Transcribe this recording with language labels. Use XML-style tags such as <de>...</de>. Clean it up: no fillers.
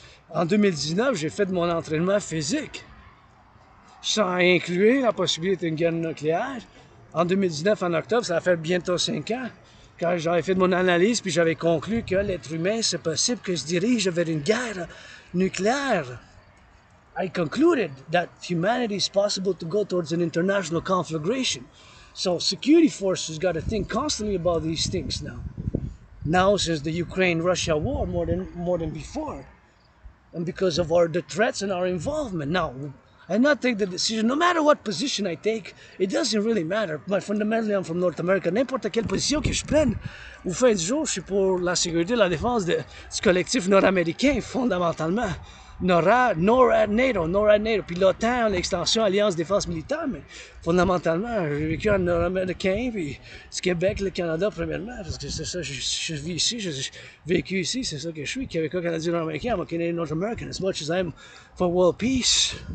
<fr>En 2019, j'ai fait mon entraînement physique, sans inclure la possibilité d'une guerre nucléaire. En 2019, en octobre, ça va faire bientôt 5 ans, quand j'avais fait mon analyse, puis j'avais conclu que l'être humain, c'est possible que se dirige vers une guerre nucléaire.</fr> <en>I concluded that humanity is possible to go towards an international conflagration. So security forces got to think constantly about these things now. Now, since the Ukraine-Russia war, more than before, and because of the threats and our involvement. Now, I not take the decision, no matter what position I take, it doesn't really matter. Fundamentally, I'm from North America.</en> <fr>N'importe quelle position que je prenne, au fin du jour, je suis pour la sécurité et la défense du collectif nord-américain, fondamentalement. NORAD, NATO, puis l'OTAN, l'extension Alliance Défense Militaire, mais fondamentalement, j'ai vécu en nord-américain, puis du Québec, le Canada, premièrement, parce que c'est ça, je vis ici, j'ai vécu ici, c'est ça que je suis, Québécois, Canadien, nord-américain,</fr> <en>I'm a Canadian North American, as much as I'm for world peace.</en>